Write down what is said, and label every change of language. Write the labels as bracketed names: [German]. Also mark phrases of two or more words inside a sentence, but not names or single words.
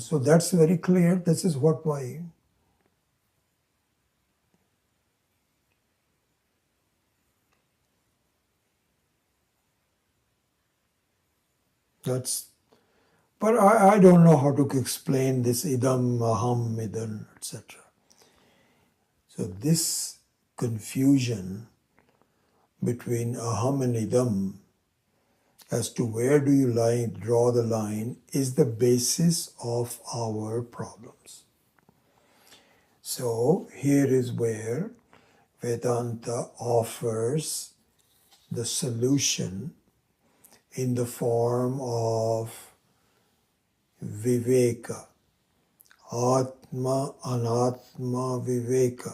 [English] So that's very clear. This is what my... But I don't know how to explain this [Sanskrit] idam, aham, idan, [English] etc. So this confusion between aham and idam as to where do you draw the line is the basis of our problems. So here is where Vedanta offers the solution in the form of viveka, [Sanskrit] Atma Anatma Viveka.